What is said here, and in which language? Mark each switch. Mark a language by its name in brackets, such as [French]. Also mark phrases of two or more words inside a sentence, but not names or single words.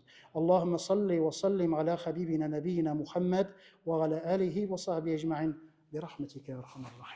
[Arabic] اللهم صل وسلم على حبيبنا نبينا محمد وعلى آله وصحبه أجمعين برحمتك يا أرحم الراحمين.